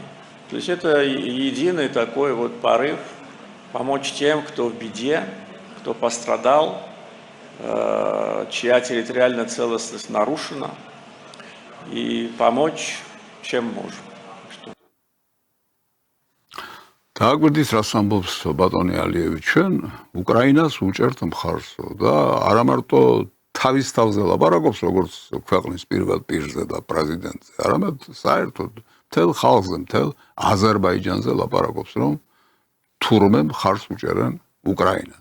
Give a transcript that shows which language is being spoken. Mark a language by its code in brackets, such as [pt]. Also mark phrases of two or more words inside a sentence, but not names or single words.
[ru] То есть это единый такой вот порыв помочь тем, кто в беде, кто пострадал, чья территориальная целостность нарушена, и помочь, чем можем. [ka] დააკვირდით, რას ამბობს ბატონი ალიევი, ჩვენ უკრაინას უჭერთ მხარსო და არა მარტო თავის თავზე ლაპარაკობს, როგორც ქვეყნის პირველ პირზე და პრეზიდენტზე, არამედ საერთოდ მთელ ხალხზე, მთელ აზერბაიჯანზე ლაპარაკობს, რომ თურმე მხარს უჭერენ უკრაინას.